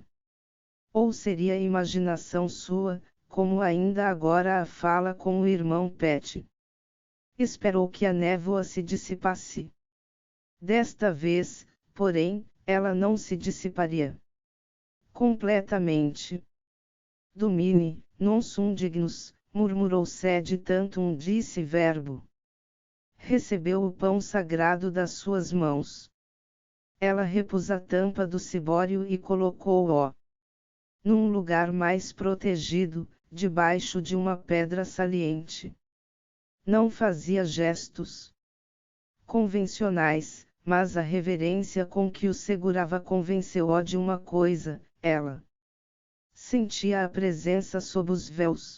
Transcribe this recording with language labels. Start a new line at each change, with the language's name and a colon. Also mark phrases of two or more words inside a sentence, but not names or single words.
Portuguese: Ou seria imaginação sua, como ainda agora a fala com o irmão Pet? Esperou que a névoa se dissipasse. Desta vez, porém, ela não se dissiparia completamente.
Latin: Domine, non sum dignus, murmurou sed tantum disse verbo.
Portuguese: Recebeu o pão sagrado das suas mãos. Ela repôs a tampa do cibório e colocou-o num lugar mais protegido, debaixo de uma pedra saliente. Não fazia gestos convencionais, mas a reverência com que o segurava convenceu-o de uma coisa: ela sentia a presença sob os véus.